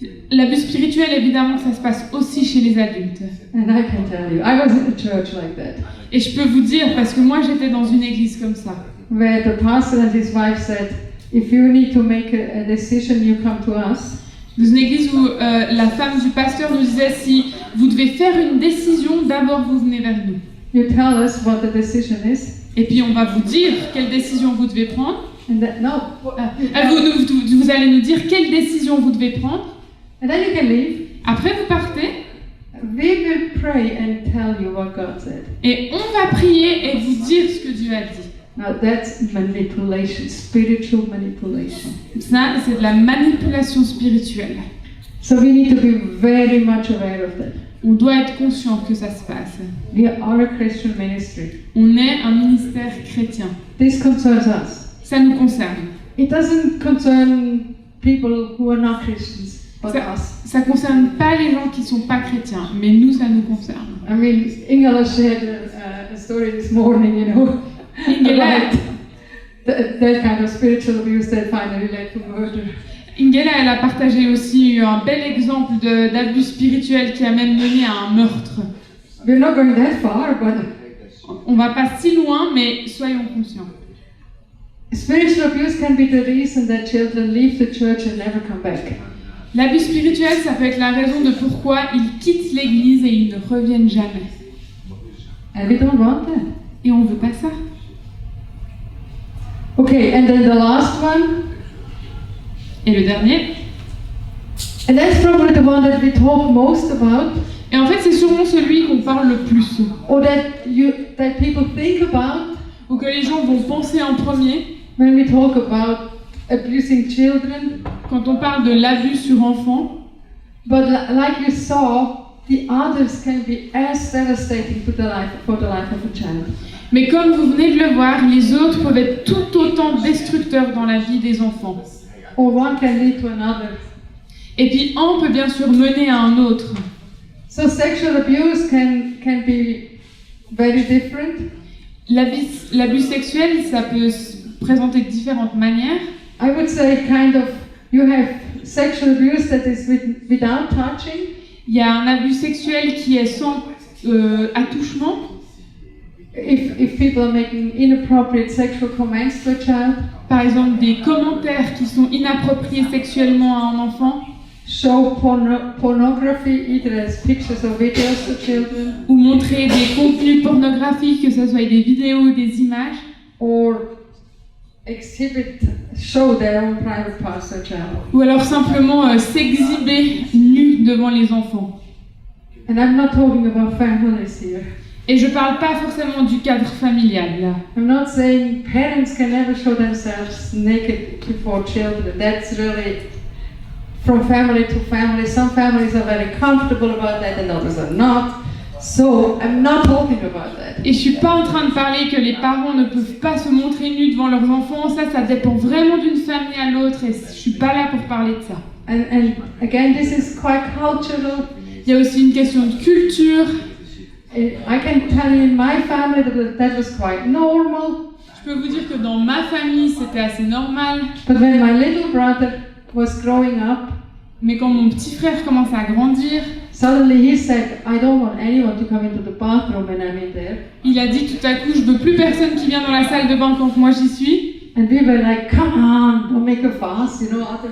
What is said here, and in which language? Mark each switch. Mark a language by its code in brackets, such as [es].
[fr] L'abus spirituel, évidemment, ça se passe aussi chez les adultes. [en] And I can tell you, I was in a church like that, [fr] Et je peux vous dire, parce que moi j'étais dans une église comme ça, [en] where the pastor and his wife said, if you need to make a decision, you come to us. [fr] dans une église où la femme du pasteur nous disait, si vous devez faire une décision, d'abord vous venez vers nous. [en] You tell us what the decision is. [fr] Et puis on va vous dire quelle décision vous devez prendre. [en] And then, no. [fr] Vous allez nous dire quelle décision vous devez prendre. [en] And then you can leave. [fr] Après vous partez [en] We will pray and tell you what God said. [fr] et on va prier et vous dire ce que Dieu a dit. [en] Now that's manipulation, spiritual manipulation. [fr] Ça, c'est de la manipulation spirituelle. [en] So we need to be very much aware of that. [fr] On doit être conscient que ça se passe. [en] We are a Christian ministry. [fr] On est un ministère chrétien. [en] This concerns us. [fr] Ça nous concerne. [en] It doesn't concern people who are not Christians, but us. [fr] Ça concerne pas les gens qui sont pas chrétiens, mais nous, ça nous concerne. [en] I mean, Ingela shared a story this morning, you know, about that kind of spiritual abuse that finally led to murder. [fr] Ingela, elle a partagé aussi un bel exemple d'abus spirituel qui a même mené à un meurtre. [en] we're not going that far, but [fr] On va pas si loin, mais soyons conscients. [en] spiritual abuse can be the reason that children leave the church and never come back. [fr] L'abus spirituel, ça peut être la raison de pourquoi ils quittent l'église et ils ne reviennent jamais. [en] And we don't want that. [fr] Et on veut pas ça. [en] Okay, and then the last one, [fr] Et le dernier. [en] and that's probably the one that we talk most about, [fr] Et en fait, c'est sûrement celui qu'on parle le plus. [en] or that people think about [fr] Ou que les gens vont penser en premier [en] when we talk about abusing children. [fr] quand on parle de l'abus sur enfants. [en] But like you saw, the others can be as devastating for the life of a child. [fr] Mais comme vous venez de le voir, les autres peuvent être tout autant destructeurs dans la vie des enfants. [en] Or one can lead to another. [fr] Et puis un peut bien sûr mener à un autre. [en] So sexual abuse can be very different. [fr] L'abus sexuel, ça peut se présenter de différentes manières. [en] I would say kind of you have sexual abuse that is without touching. [fr] Il y a un abus sexuel qui est sans attouchement. [en] If people are making inappropriate sexual comments to a child, [fr] Par exemple, des commentaires qui sont inappropriés sexuellement à un enfant, [en] show pornography either as pictures or videos to children, [fr] ou montrer des contenus pornographiques, que ce soit des vidéos ou des images, [en] or show their own private parts to a child. [fr] ou alors simplement s'exhiber nu devant les enfants. [en] And I'm not talking about families here. [fr] Et je parle pas forcément du cadre familial là. [en] I'm not saying parents can never show themselves naked before children. That's really from family to family. Some families are very comfortable about that and others are not. So I'm not talking about that. [fr] Et je suis pas en train de parler que les parents ne peuvent pas se montrer nus devant leurs enfants. Ça dépend vraiment d'une famille à l'autre et je suis pas là pour parler de ça. [en] And again, this is quite cultural. [fr] Il y a aussi une question de culture. [en] I can tell you in my family that was quite normal. [fr] Je peux vous dire que dans ma famille, c'était assez normal. [en] But when my little brother was growing up, [fr] Mais quand mon petit frère commençait à grandir, [en] suddenly he said, I don't want anyone to come into the bathroom when I'm in there. [fr] il a dit tout à coup, je veux plus personne qui vient dans la salle de bain quand moi j'y suis. [en] And we were like, come on, don't make a fuss, you know.